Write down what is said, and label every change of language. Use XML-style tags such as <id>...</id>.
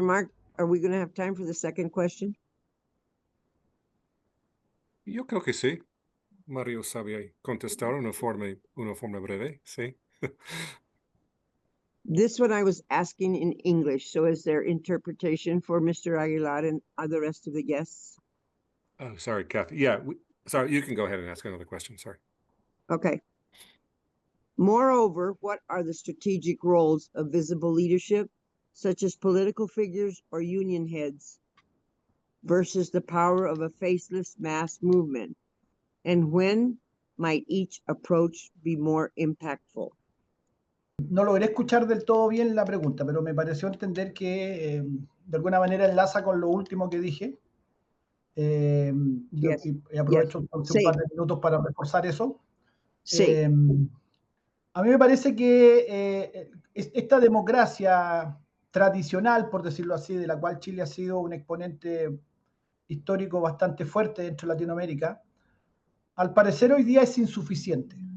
<en>Marc, are we going to have time for the second question?</en> <es>Yo creo que sí. Mario sabía contestar una forma breve, sí.</es> <en>This one I was asking in English, so is there interpretation for Mr. Aguilar and the rest of the guests? Oh, sorry, Kathy. Yeah, sorry, you can go ahead and ask another question. Sorry. Okay. Moreover, what are the strategic roles of visible leadership, such as political figures or union heads, versus the power of a faceless mass movement? And when might each approach be more impactful?</en> <es>No logré escuchar del todo bien la pregunta, pero me pareció entender que de alguna manera enlaza con lo último que dije.</es> <en>Yes.</en> <es>Y aprovecho entonces un par de minutos para reforzar eso. Sí. A mí me parece que esta democracia tradicional, por decirlo así, de la cual Chile ha sido un exponente histórico bastante fuerte dentro de Latinoamérica, al parecer hoy día es insuficiente.</es>